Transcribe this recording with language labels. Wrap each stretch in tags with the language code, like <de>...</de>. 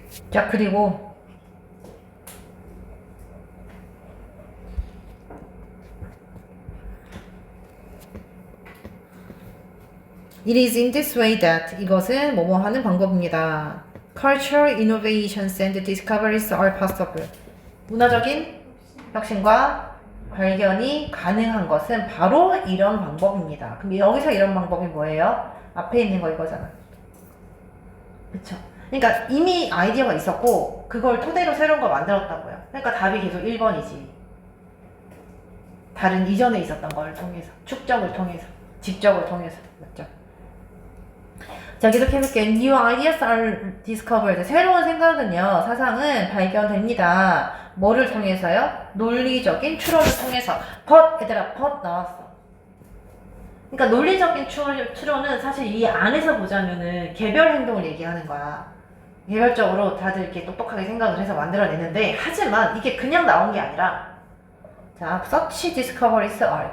<ko>자, 그리고</ko> <en>It is in this way that</en> <ko>이것은 뭐뭐 하는 방법입니다.</ko> <en>Cultural innovations and discoveries are possible.</en> <ko>문화적인 혁신과 발견이 가능한 것은 바로 이런 방법입니다. 그럼 여기서 이런 방법이 뭐예요? 앞에 있는 거 이거잖아. 그쵸? 그러니까 이미 아이디어가 있었고 그걸 토대로 새로운 걸 만들었다고요. 그러니까 답이 계속 1번이지. 다른 이전에 있었던 걸 통해서, 축적을 통해서, 직접을 통해서. 맞죠? 자, 계속 해볼게요.</ko> <en>New ideas are discovered.</en> <ko>새로운 생각은요, 사상은 발견됩니다. 뭐를 통해서요? 논리적인 추론을 통해서. 얘들아, 나왔어. 그러니까 논리적인 추론은 사실 이 안에서 보자면은 개별 행동을 얘기하는 거야. 개별적으로 다들 이렇게 똑똑하게 생각을 해서 만들어내는데, 하지만 이게 그냥 나온 게 아니라, 자,</ko> <en>such discoveries are.</en>